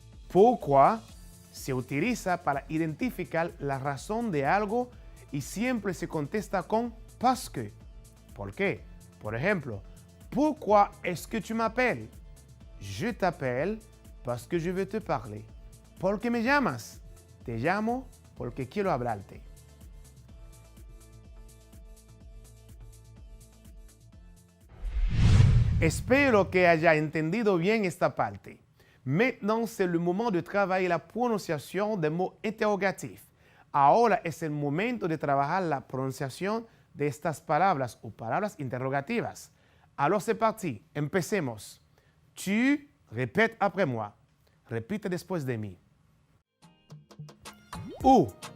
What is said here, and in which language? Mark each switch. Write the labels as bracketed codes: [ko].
[es] Pourquoi se utiliza para identificar la razón de algo y siempre se contesta con parce que. ¿Por qué? Por ejemplo, [fr] pourquoi est-ce que tu m'appelles? Je t'appelle parce que je veux te parler. [es] ¿Por qué me llamas? Te llamo porque quiero hablarte. Espero que haya entendido bien esta parte. [fr] Maintenant, c'est le moment de travailler la prononciation des mots interrogatifs. [es] Ahora es el momento de trabajar la pronunciación de estas palabras o palabras interrogativas. [fr] Alors c'est parti, empecemos. Tu répètes après moi. [es] Repite después de mí. [fr] Où?